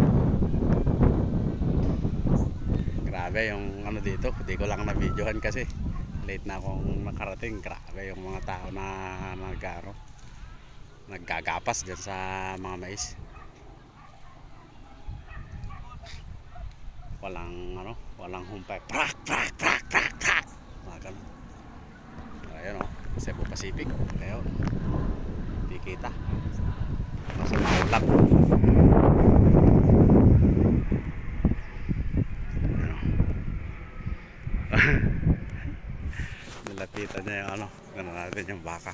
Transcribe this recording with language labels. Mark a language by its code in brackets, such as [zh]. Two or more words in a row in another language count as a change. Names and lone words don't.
[tl] Grabe yung ano dito. Hindi ko lang na-videohan kasi late na akong nakarating. Grabe yung mga tao na naggagapas dyan sa mga mais. Walang humpay. Prak prak prak prak prak. Makan. Ayun oh, Cebu Pacific. Ayun. Di kita. Nasa maulap. Nilapitan niya yung ano, gano'n natin yung baka.